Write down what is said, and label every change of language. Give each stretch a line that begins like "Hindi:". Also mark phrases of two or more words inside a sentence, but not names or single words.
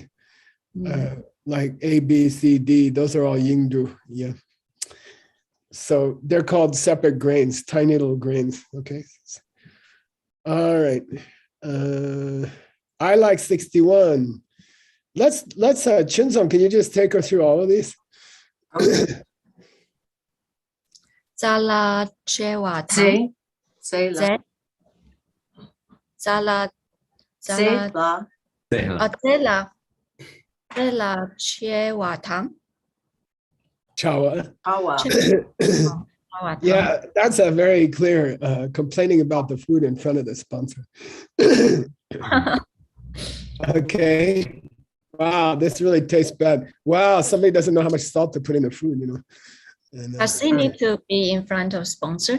English: Like A, B, C, D, those are all yingdu. Yeah. So they're called separate grains, tiny little grains. Okay. All right. I like 61. Let's Chin-sung, can you just take her through all of these?
Min Nan Chinese: Zala chewa tang. Say la. Zala Say la. Zela chewa tang. Chawa. Awa.
English: Yeah, that's a very clear complaining about the food in front of the sponsor. Okay. Wow, this really tastes bad. Wow, somebody doesn't know how much salt to put in the food, you know. And, Does it need to be in front of sponsor?